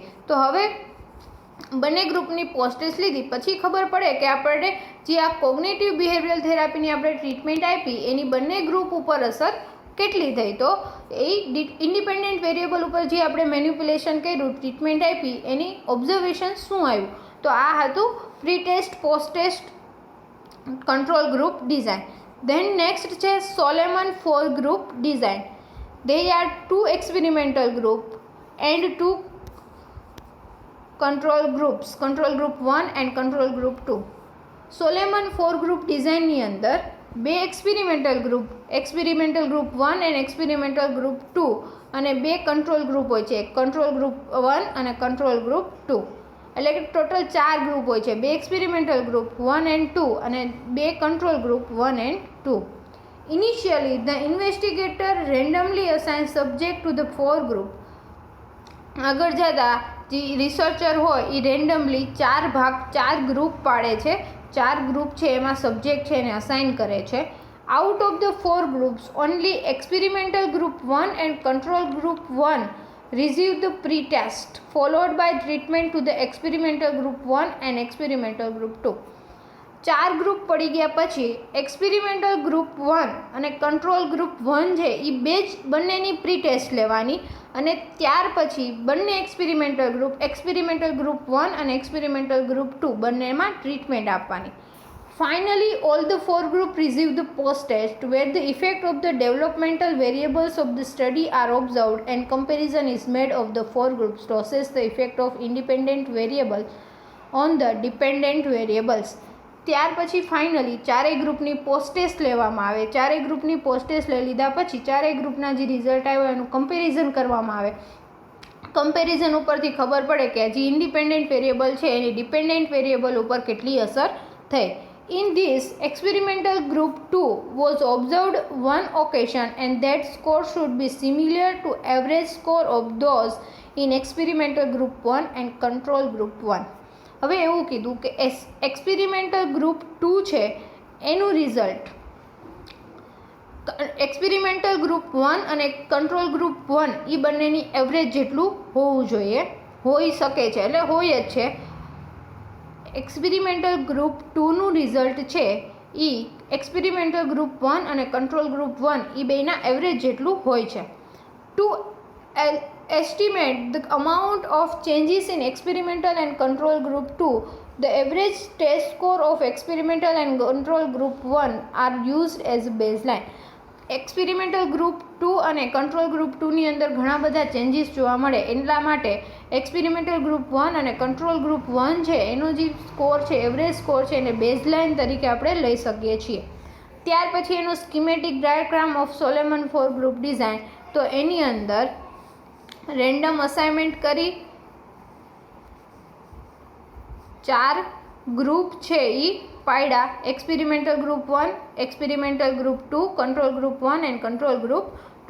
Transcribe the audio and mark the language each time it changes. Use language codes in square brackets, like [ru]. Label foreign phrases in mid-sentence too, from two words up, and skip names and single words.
[gu] તો હવે બંને ગ્રુપની [en] post test [gu] લીધી પછી ખબર પડે કે આપણે જે આ [en] cognitive behavioral therapyની [gu] આપણે ટ્રીટમેન્ટ આપી એની બંને ગ્રુપ ઉપર અસર કેટલી થઈ. તો એ [en] independent variable [gu] ઉપર જે આપણે મેન્યુપ્યુલેશન કર્યું, ટ્રીટમેન્ટ આપી, એની ઓબ્ઝર્વેશન શું આવ્યું. તો આ હતું [en] pre test post test control group design. then next છે Solomon 4 group design. They are 2 experimental group and 2 control groups, control group 1 and control group 2. Solomon 4 group designની [gu] અંદર બે [en] experimental group 1 and experimental group 2 [gu] અને બે [en] control group [gu] હોય છે, [en] control group 1 [gu] અને [en] control group 2. [gu] એટલે કે [en] total 4 group [gu] હોય છે, બે [en] experimental group 1 and 2 [gu] અને બે [en] control group 1 and 2. Initially, the investigator randomly assigns subject to the 4 group. [gu] આગળ જતા જે રિસર્ચર હોય એ [en] randomly 4 group [gu] પાડે છે, 4 ગ્રુપ છે એમાં સબ્જેક્ટ છે એને અસાઇન કરે છે. [en] out of the 4 groups only experimental group 1 and control group 1 receive the pre-test followed by treatment to the experimental group 1 and experimental group 2. [gu] 4 ગ્રુપ પડી ગયા પછી [en] experimental group 1 [gu] અને [en] control group 1 [gu] છે એ બંનેની [en] pre test [gu] લેવાની અને ત્યાર પછી બંને [en] experimental group 1 [gu] અને [en] experimental group 2 [gu] બંનેમાં ટ્રીટમેન્ટ આપવાની. [en] Finally, all the 4 groups receive the post-test where the effect of the developmental variables of the study are observed and comparison is made of the 4 groups to assess the effect of independent variables on the dependent variables. [gu] ત્યાર પછી ફાઇનલી 4 ગ્રુપની [en] post test [gu] લેવામાં આવે. 4 ગ્રુપની [en] post test [gu] લઈ લીધા પછી 4 ગ્રુપના જે રિઝલ્ટ આવ્યો એનું કમ્પેરિઝન કરવામાં આવે. કમ્પેરિઝન ઉપરથી ખબર પડે કે જે [en] independent variable [gu] છે એની [en] dependent variable [gu] ઉપર કેટલી અસર થઈ. [en] In this, experimental group 2 was observed one occasion and that score should be similar to average score of those in experimental group 1 and control group 1. [gu] હવે એવું કીધું કે [en] experimental group 2 [gu] છે એનું રિઝલ્ટ [en] experimental group 1 [gu] અને [en] control group 1 [gu] એ બંનેની એવરેજ જેટલું હોવું જોઈએ, હોઈ શકે છે, એટલે હોય જ છે. [en] experimental group 2નું [gu] રિઝલ્ટ છે એ [en] experimental group 1 [gu] અને [en] control group 1 [gu] એ બેના એવરેજ જેટલું હોય છે. [en] ટુ estimate the amount of changes in experimental and control group 2, the average test score of experimental and control group 1 are used as a baseline. experimental group 2 [gu] અને [en] control group 2ની [gu] અંદર ઘણા બધા ચેન્જીસ જોવા મળે, એટલા માટે [en] experimental group 1 [gu] અને [en] control group 1 [gu] છે એનો જે સ્કોર છે, [en] average score [gu] છે, એને બેઝલાઇન તરીકે આપણે લઈ શકીએ છીએ. ત્યાર પછી એનો [en] schematic diagram of Solomon four group design, [gu] તો એની અંદર [en] random assignment [gu] કરી 4 ગ્રુપ છે એ પાડ્યા, [en] experimental group 1, experimental group 2, control group 1 and control group 2.